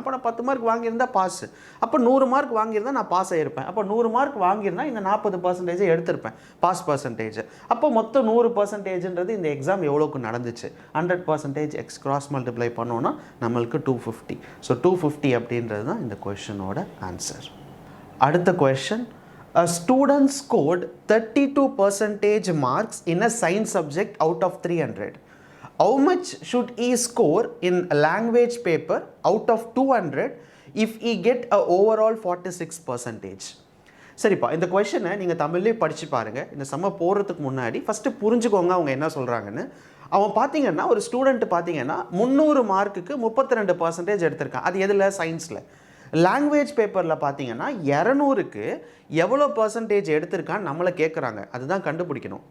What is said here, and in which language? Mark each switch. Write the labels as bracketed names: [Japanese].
[Tamil] அப்போ நான் 10 mark வாங்கியிருந்தால் pass. அப்போ 100 மார்க் வாங்கியிருந்தால் நான் பாஸ் ஆகிருப்பேன். அப்போ 100 மார்க் வாங்கியிருந்தால் இந்த 40% எடுத்திருப்பேன் பாஸ் பர்சன்டேஜ். அப்போ மொத்தம் 100%ன்றது இந்த எக்ஸாம் எவ்வளோக்கு நடந்துச்சு? 100% எக்ஸ் கிராஸ் மல்டிப்ளை பண்ணோன்னா நம்மளுக்கு 250. ஸோ 250 அப்படின்றது தான் இந்த கொஷனோட ஆன்சர். அடுத்த question, [English] a student scored 32% marks in a science subject out of 300. How much should he score in a language paper out of 200 if he get a overall 46%? [Tamil] சரிப்பா, இந்த கொஷனை நீங்கள் தமிழ்லேயே படித்து பாருங்கள். இந்த சம்ம போடுறதுக்கு முன்னாடி ஃபஸ்ட்டு புரிஞ்சுக்கோங்க அவங்க என்ன சொல்கிறாங்கன்னு. அவன் பார்த்தீங்கன்னா ஒரு ஸ்டூடெண்ட் பார்த்தீங்கன்னா 300 மார்க்குக்கு 32% எடுத்திருக்கான். அது எதில்? சயின்ஸில். லாங்குவேஜ் பேப்பரில் பார்த்தீங்கன்னா 200க்கு எவ்வளோ பர்சன்டேஜ் எடுத்திருக்கான்னு நம்மளை கேட்குறாங்க. அதுதான் கண்டுபிடிக்கணும்.